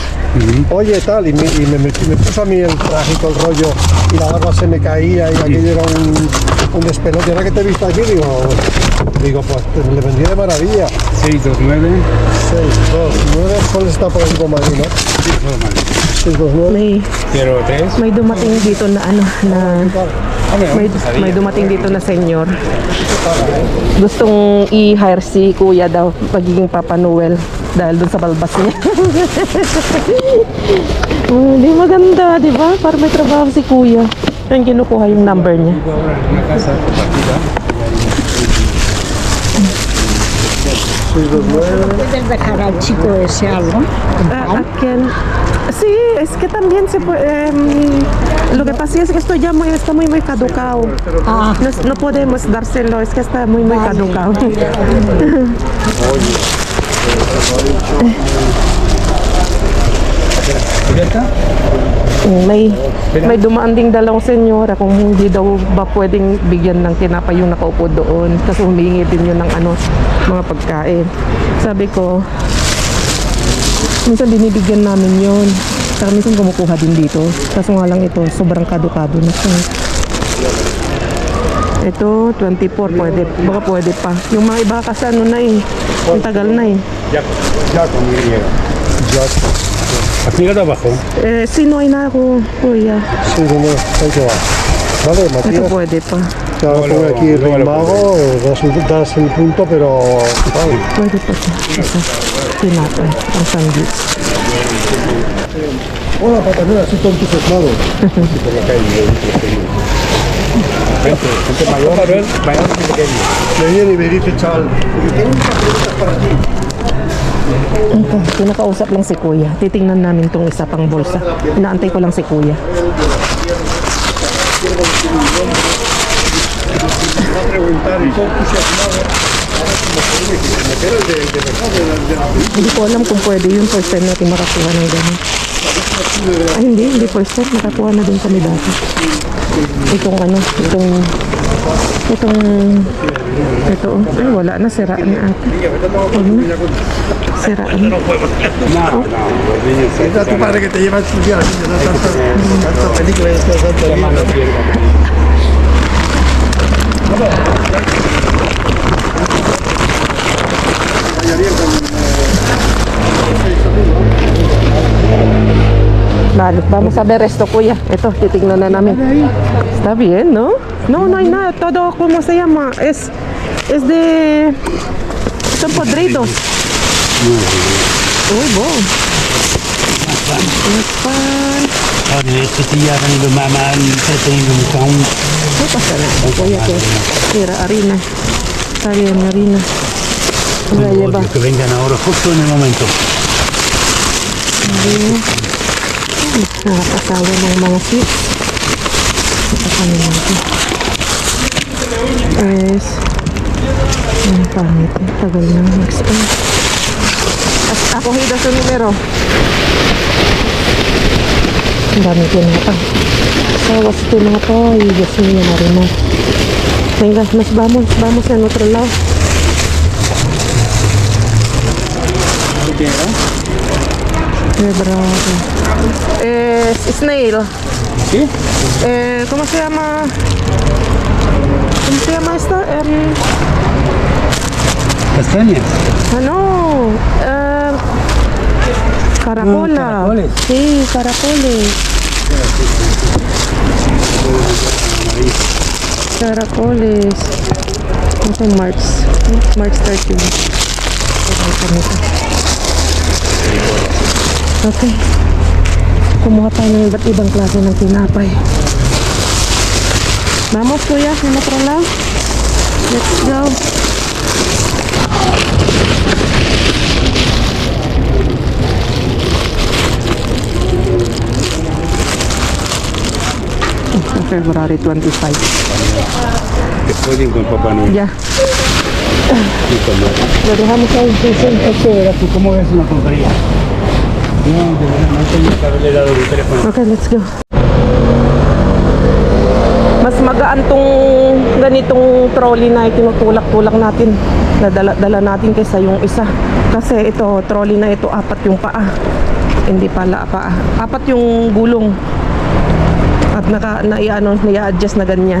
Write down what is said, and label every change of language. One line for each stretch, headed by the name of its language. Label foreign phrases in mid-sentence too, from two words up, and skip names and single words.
Spanish: Oye, tal, y me puso a mí el traje y todo el rollo, y la barba se me caía, y aquello era un despelote. Ahora que te he visto aquí, digo, pues le vendría de maravilla. 629. 629, ¿cuál está por aquí con Madrid, no? Sí, todo mal. 629. 03.
Filipino: May dumating dito na may dumating dito na senyor. Gustong i-hire si Kuya daw pagiging Papa Noel dahil dun sa balbas niya. Di maganda, di ba? Para may trabaho si Kuya. Yung kinukuha yung number niya.
Spanish: Ahora en una casa compartida. ¿Puedes dejar al chico ese algo? ¿A quién? Sí, es que también se puede. Lo que pasa es que esto ya está muy caducado. Ah. No podemos dárselo, es que está muy caducado. ¿Ya está?
Filipino: May dumaan ding dalawang senyora kung hindi daw ba pwedeng bigyan ng tinapay yung nakaupo doon kasi humingi din yun ng mga pagkain. Sabi ko, minsan binibigyan namin yun, saka minsan kumukuha din dito, kaso nga lang ito sobrang kadukado na siya. Ito 24, baka pwede pa. Yung mga iba kasi ang tagal na eh.
Spanish: Ya con mi ¿Has mirado abajo? Sí, no hay nada, Kuya. 629, ahí te va. Vale,
Filipino: Ito Matías. pwede pa.
Spanish: Te voy a poner aquí el Rey Mago, das el punto, pero vale.
Filipino: Pwede pa siya. Ito, tinapay, ang sandwich.
Spanish: Hola, Papá Noel, así con entusiasmado. Por la calle. Gente mayor, mayor y pequeño. Me viene y me dice, chaval, tengo unas preguntas para ti.
Filipino: Okay, pinakausap lang si Kuya. Titingnan namin tong isa pang bulsa. Inaantay ko lang si Kuya.
Spanish: Va a preguntar y todo entusiasmado. Pero de verdad,
Filipino: Hindi ko alam kung pwede yun.
English: First time
Filipino: natin makakuha ng gano'n. Ay, hindi
English: first time.
Filipino: Nakakuha na din kami dati. Itong ano, ito. Ay, wala na. Siraan na ata. Huwag na. Siraan na.
Spanish: No, los niños se es a tu padre que te lleva a estudiar. Tanta película y tanto libro. Vale, vamos a ver esto, Kuya.
Filipino: Ito, titignan na namin.
Spanish: Está bien, ¿no? No, no hay nada. Todo, ¿cómo se llama? Es de... Son podridos. Uy, bo. Pan. Ahora, esto sí ya han ido mamá entretenido mucho aún. ¿Qué pasa? Kuya, que tira harina. Está bien, harina. La lleva. Que vengan ahora justo en el momento.
Filipino: Nakakasawa ng mga sweets. Ito kami natin. Es... Ang pangit. Tagal na mag-spend. At ako hida sa numero. Ang dami tinapa. Sawas tinapa. Ay,
Spanish: Diyos mío,
Filipino: Marina.
Spanish: Venga, nos vamos en otro lado. Qué bravo. Snail. ¿Sí? ¿Cómo se llama? ¿Cómo se llama esto? Castañas. No. Caracola. caracoles. Sí, caracoles. Caracoles. No sé, March 13. Okay.
Filipino: Kumuha tayo ng iba't ibang klase ng tinapay.
Spanish: Vamos, Kuya, en otro lado.
English: Let's go. February 25.
Spanish: Estoy bien con Papá Noel. Ya, Y con Noel. lo dejamos ahí. Sí, sí. ¿Cómo es una tontería? No, de verdad, no tenía que haberle dado el teléfono.
English: Okay, let's go.
Filipino: Mas magaan tong ganitong trolley na itinutulak-tulak natin. Dala natin kaysa yung isa. Kasi ito, trolley na ito, 4 yung paa. Hindi pala paa. 4 yung gulong. At nai-adjust na ganyan.